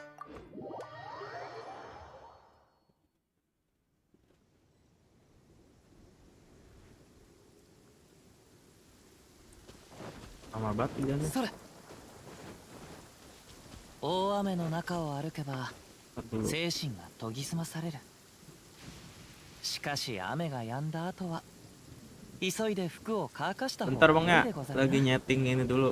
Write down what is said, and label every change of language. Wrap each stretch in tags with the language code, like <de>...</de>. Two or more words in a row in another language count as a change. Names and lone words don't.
<id>Lama banget hujannya.</id> <ja>大雨の中を歩けば</ja> <id>Aduh.</id> <ja>精神が研ぎ澄まされる。しかし雨が止んだ後は急いで服を乾かした方</ja> <id>Bentar</id> <ja>が</ja> <id>Bang</id> <ja>いい</ja> <id>ya,</id> <ja>でござる</ja> <id>lagi</id> <ja>な。</ja> <id>nyeting ini dulu.</id>